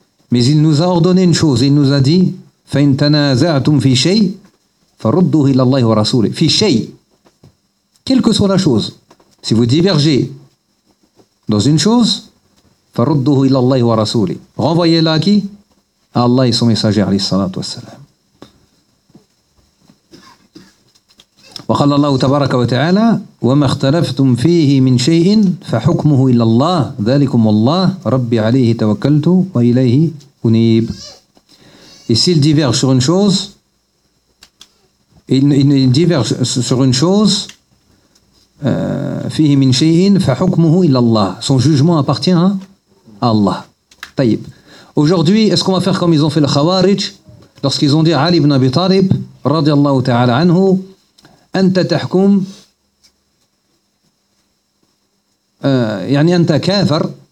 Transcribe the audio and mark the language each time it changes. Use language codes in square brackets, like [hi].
[fr] Mais il nous a ordonné une chose, il nous a dit [ar] فَإِنْ تَنَزَعْتُمْ فِي شَيْءٍ [fr] فَرُدُّهُ إِلَى اللَّهِ وَرَسُولِ. فِي شَيْءٍ, quelle que soit la chose, si vous divergez dans une chose, [ar] فَرُدُّهُ إِلَى اللَّهِ وَرَسُولِهِ [fr] renvoyez-la à qui ? À Allah et son messager, [ar] عليه الصلاة والسلام. وقال الله تبارك وتعالى وما اختلفتم فيه من شيء فحكمه الى الله ذلكم الله ربي عليه توكلت واليه انيب. [fr] Et s'il diverge sur une chose, il diverge sur une chose, [ar] فيه من شيء فحكمه الى الله, [fr] son jugement appartient à Allah. طيب, aujourd'hui est-ce qu'on va faire comme ils ont fait le Khawarij lorsqu'ils ont dit Ali ibn Abi Talib [ar] رضي الله تعالى عنه أنت تحكم يعني أنت كافر.